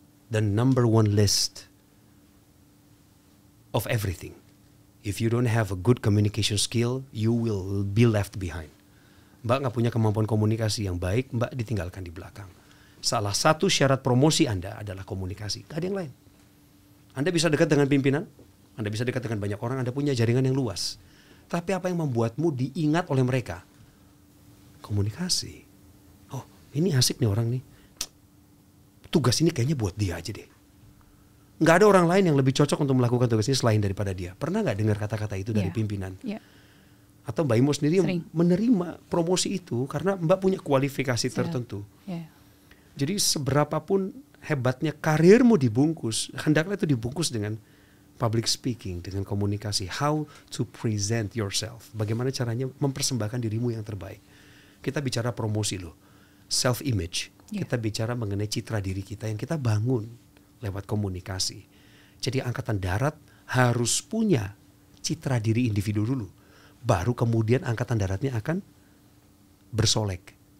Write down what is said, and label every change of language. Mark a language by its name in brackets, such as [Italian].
[English] The number one list of everything. If you don't have a good communication skill, you will be left behind. [Indonesian] Mbak nggak punya kemampuan komunikasi yang baik, Mbak ditinggalkan di belakang. Salah satu syarat promosi Anda adalah komunikasi, gak ada yang lain. Anda bisa dekat dengan pimpinan, Anda bisa dekat dengan banyak orang, Anda punya jaringan yang luas. Tapi apa yang membuatmu diingat oleh mereka? Komunikasi. Oh, ini asik nih orang nih. Tugas ini kayaknya buat dia aja deh. Nggak ada orang lain yang lebih cocok untuk melakukan tugas ini selain daripada dia. Pernah nggak dengar kata-kata itu dari pimpinan? Yeah. Atau Mbak Imo sendiri Sering. menerima promosi itu karena Mbak punya kualifikasi tertentu. Yeah. Jadi seberapapun hebatnya karirmu dibungkus, hendaklah itu dibungkus dengan public speaking, dengan komunikasi. [English] How to present yourself. [Indonesian] Bagaimana caranya mempersembahkan dirimu yang terbaik. Kita bicara promosi loh. Self-image. Yeah. Kita bicara mengenai citra diri kita yang kita bangun lewat komunikasi. Jadi Angkatan Darat harus punya citra diri individu dulu. Baru kemudian Angkatan Daratnya akan bersolek.